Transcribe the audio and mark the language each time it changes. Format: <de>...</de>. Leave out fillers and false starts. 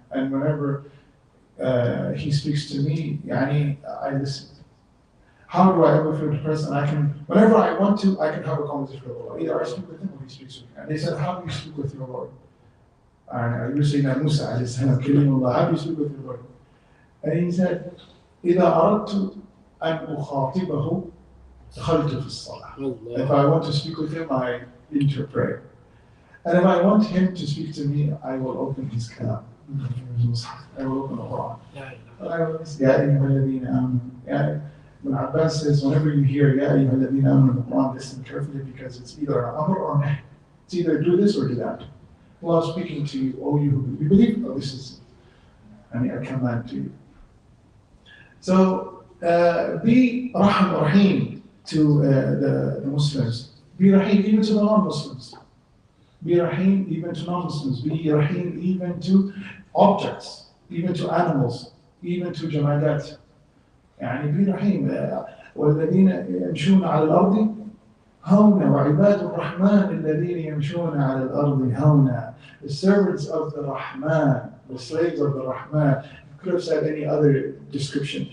<en>And whenever He speaks to me, I listen. How do I ever feel depressed? And whenever I want to, I can have a conversation with Allah. Either I speak with Him or He speaks with me. And they said, how do you speak with your Lord? And you say, Musa alayhi salam, Kalimullah, how do you speak with your Lord? And he said,</en> <ar>إِذَا أَرَدْتُ أَنْ أُخَاطِبَهُ دَخَلْتُ فِي الصَّلَاةِ.</ar> <en>If I want to speak with Him, I enter prayer. And if I want Him to speak to me, I will open His kalam. I will open the Quran. Ya ayyuha alladhina amanu. Ibn Abbas says, whenever you hear Ya ayyuha alladhina amanu in the Quran, listen carefully, because it's either an amr or nahy. It's either do this or do that. Allah is speaking to you, oh you who believe, oh this is a command to you. So be rahim to the Muslims. Be rahim even to the non-Muslims. Be rahim even to non-Muslims. Be rahim even to objects, even to animals, even to jamadat. be rahim.</en> <ar>والذين يمشون على الأرض هونا وعباد الرحمن الذين يمشون على الأرض هونا.</ar> <en>The servants of the Rahman, the slaves of the Rahman. You could have said any other description.</en>